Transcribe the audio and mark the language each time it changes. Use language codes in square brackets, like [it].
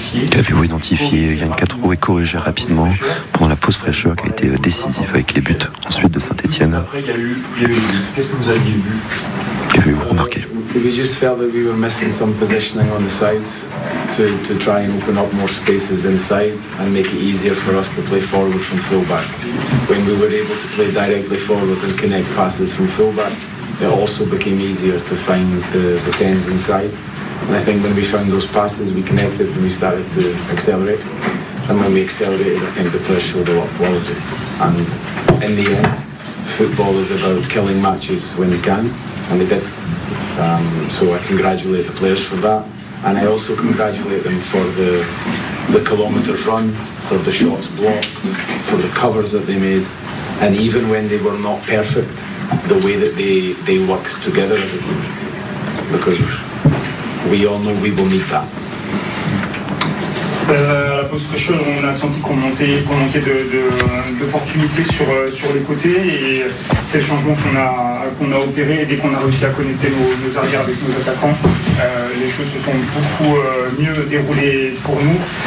[fr] Qu'avez-vous identifié Yann Catro et corrigé rapidement pendant la pause fraîcheur qui a été décisive avec les buts ensuite de Saint-Etienne. Après, qu'est-ce que vous aviez vu? Qu'avez-vous remarqué? [en] We just felt that we were missing some positioning on the sides to try and open up more spaces inside and make it easier for us to play forward from fullback. When we were able to play directly forward and connect passes from fullback, it also became easier to find the tens inside. And I think when we found those passes, we connected and we started to accelerate. And when we accelerated, I think the players showed a lot of quality. And in the end, football is about killing matches when you can, and they did. So I congratulate the players for that. And I also congratulate them for the kilometers run, for the shots blocked, for the covers that they made. And even when they were not perfect, the way that they worked together as a team. Because we all know we will need that. [fr] À la post-pressure, on a senti qu'on manquait d'opportunités sur les côtés et c'est le changement qu'on a opéré. Et dès qu'on a réussi à connecter nos arrières avec nos attaquants, les choses se sont beaucoup mieux déroulées pour nous.